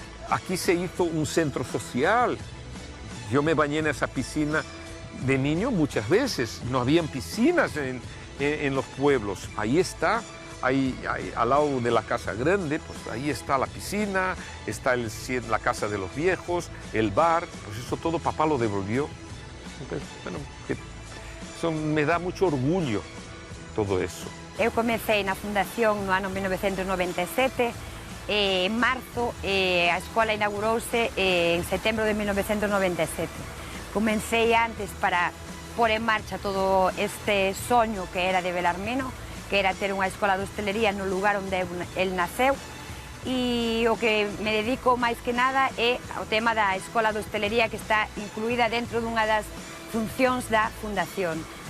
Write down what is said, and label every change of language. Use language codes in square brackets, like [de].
[es] Aquí se hizo un centro social. Yo me bañé en esa piscina de niño muchas veces, no habían piscinas en los pueblos, ahí está. Ahí, al lado de la casa grande, pues ahí está la piscina, está la casa de los viejos, el bar, pues eso todo papá lo devolvió. Entonces, bueno, eso me da mucho orgullo, todo eso. [gl] Eu comecei na fundación no ano 1997, en marzo a escola inaugurouse en setembro de 1997. Comencei antes para pôr en marcha todo este soño que era de Belarmino, que era ter unha escola de hostelería no lugar onde el naceu, e o que me dedico máis que nada é ao tema da escola de hostelería que está incluída dentro dunha das funcións da fundación.